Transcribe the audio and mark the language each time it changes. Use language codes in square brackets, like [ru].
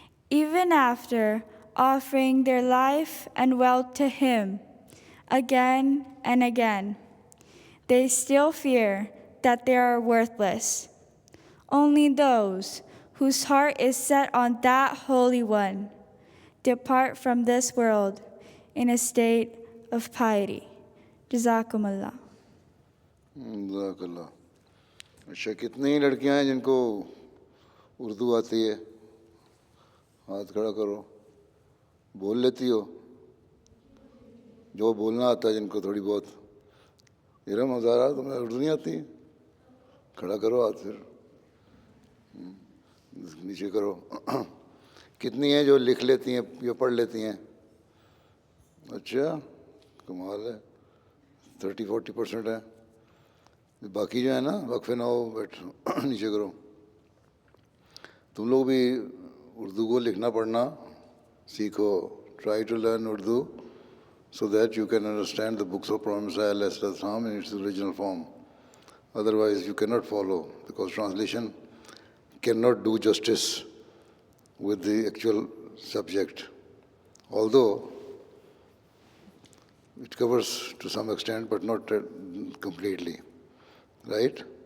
[en] Even after offering their life and wealth to Him again and again, they still fear that they are worthless. Only those whose heart is set on that Holy One depart from this world in a state of piety. [ar] Jazakumullah. [hi] जज़ाकल्लाह अच्छा कितनी लड़कियां हैं जिनको उर्दू आती है हाथ खड़ा करो बोल लेती हो जो बोलना आता है जिनको थोड़ी बहुत मेरा मज़ा रहा तुम्हें उर्दू नहीं आती खड़ा करो हाथ फिर नीचे करो कितनी हैं जो लिख लेती हैं या पढ़ लेती हैं अच्छा कमाल है 30-40% है बाकी जो है ना वक्फे नौ बैठो नीचे करो तुम लोग भी उर्दू को लिखना पढ़ना सीखो [en] Try to learn Urdu so that you can understand the books of Prophet Messiah in its original form. Otherwise you cannot follow because translation cannot do justice with the actual subject. Although it covers to some extent but not completely. Right?